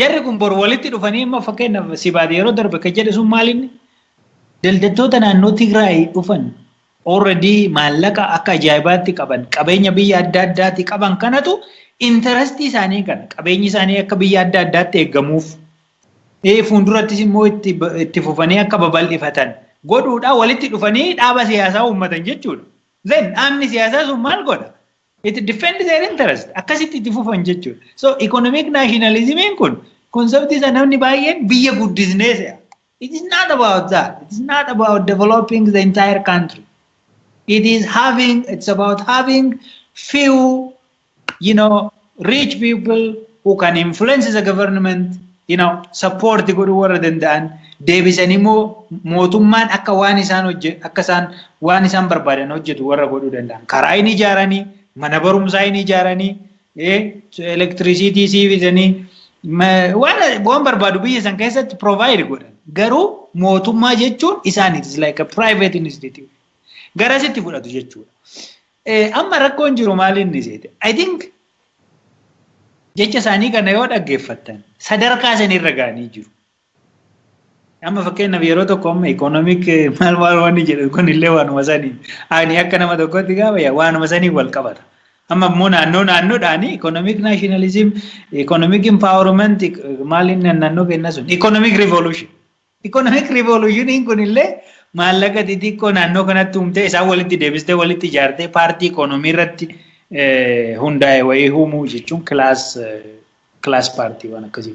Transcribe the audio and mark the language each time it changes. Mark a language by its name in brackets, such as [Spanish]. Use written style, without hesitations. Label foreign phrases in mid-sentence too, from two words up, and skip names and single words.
[Oromo] Jarri kun bor walitti dhufanii amma fakkeenyaaf si baadiyyaa yeroo darbe kan jedhe sun maalinni daldaltoota naannoo Tigraay dhufan already maallaqa akka ajaa'ibaatti qaban qabeenya biyya adda addaatti qaban kanatu interestii isaanii kana qabeenyi isaanii akka biyya adda addaatti eeggamuuf fuuldurattis immoo itti fufanii akka babal'ifatan godhuudha walitti dhufanii dhaaba siyaasaa uummatan jechuudha. Then dhaabni siyaasaa sun maal godha? [English] It defends their interest. [Oromo] Akkasitti itti fufan jechuudha. So [English] economic nationalism [Oromo] kun konseptii isa namni baay'een biyya guddisnee se'a. [English] It is not about that. It is not about developing the entire country. It's about having few, rich people who can influence the government, support the good word and then [Oromo] deebisanii immoo mootummaan akka waan isaan hojjetu akka isaan waan isaan barbaadan hojjetu warra godhuu danda'an. Karaa inni ijaaranii, mana barumsaa inni ijaaranii, electricity siifisanii waan barbaadu biyya san keessatti provide godhan. Garuu mootummaa jechuun isaan [English] it is like a private institute. [Oromo] Garasitti fudhatu jechuudha. Amma rakkoon jiru maal inni seete? [English] I think [Oromo] jecha isaanii kana yoo dhaggeeffattan sadarkaa sanirra ga'anii jiru. Amma fakkeenyaaf yeroo tokko amma economic maal wanni jedhu kun illee waanuma sanii ani akka nama tokkotti gaafa waanuma sanii wal qabata. Amma immoo naannoodhaan [English] economic nationalism, economic empowerment [Oromo] maal inni naannoo kenna sun [English] economic revolution. Economic revolution [Oromo] kun illee maallaqa xixiqqoo naannoo kanatti uumtee isaan walitti deebistee walitti ijaartee paartii ekonomii irratti hundaa'e wayii uumuu jechuun class paartii waan akkasii.